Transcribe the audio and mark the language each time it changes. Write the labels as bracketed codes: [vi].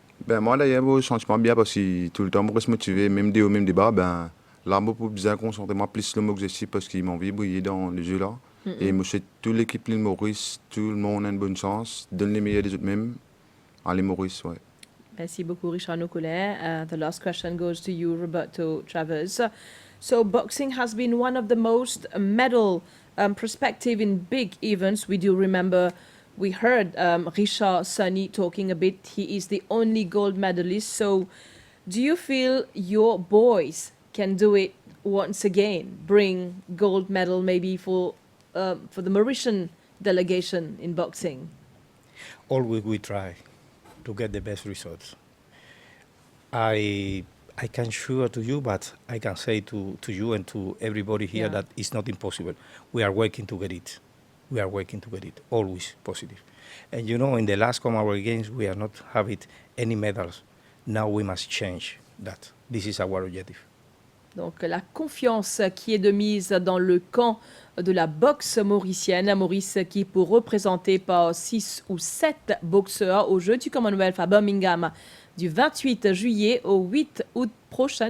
[fr] Ben, moi, d'ailleurs, je me sens bien parce que tout le temps, je reste motivé, même des hauts, même des bas. Ben, là, je peux bien concentrer plus sur l'objectif parce qu'ils m'ont envie de briller dans le jeu-là. Et je souhaite toute l'équipe de Maurice, tout le monde a une bonne chance, donne les meilleurs des autres même. Allez, Maurice, ouais. Merci beaucoup, Richard Nocolin. [en] The last question goes to you, Roberto Travers. So, boxing has been one of the most medal perspective in big events. We do remember, we heard Richard Sonny talking a bit. He is the only gold medalist. So, do you feel your boys can do it once again? Bring gold medal maybe for the Mauritian delegation in boxing? Always we try to get the best results. I can assure to you, but I can say to you and to everybody here that it's not impossible. We are working to get it. We are working to get it. Always positive. And you know, in the last Commonwealth Games, we are not having any medals. Now we must change that. This is our objective. [fr] Donc la confiance qui est de mise dans le camp de la boxe mauricienne. Maurice qui est pour représenter par 6 ou 7 boxeurs aux Jeux du Commonwealth à Birmingham du 28 juillet au 8 août prochain.